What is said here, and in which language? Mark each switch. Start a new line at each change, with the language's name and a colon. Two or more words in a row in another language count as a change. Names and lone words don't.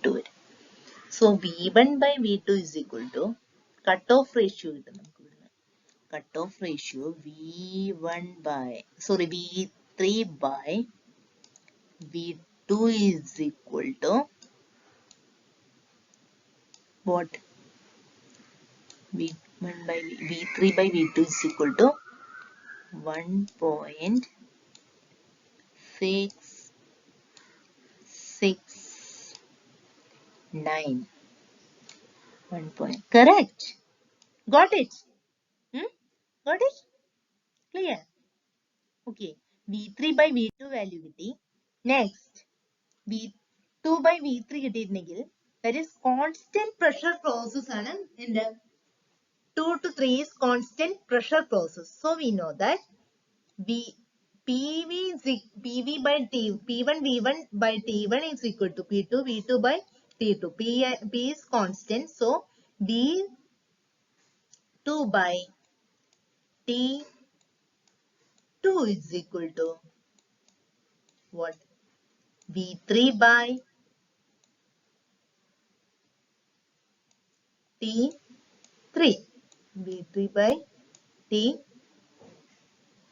English: So V1 by V2 is equal to cutoff ratio. Cutoff ratio V3 by V2 is equal to what? V3 by V2 is equal to 1.669. 1 point. Correct. Got it? Got it? Clear? Okay. V3 by V2 value കിട്ടി. Next, V2 by V3 കിട്ടിയിട്ടുണ്ടെങ്കിൽ, that is constant pressure process ആണ്. And 2 to 3 is constant pressure process. So we know that PV by P1 V1 by T1 is equal to P2 V2 by T2. P is constant. So V2 by T2 is equal to what? V3 by T3. V3 by T3.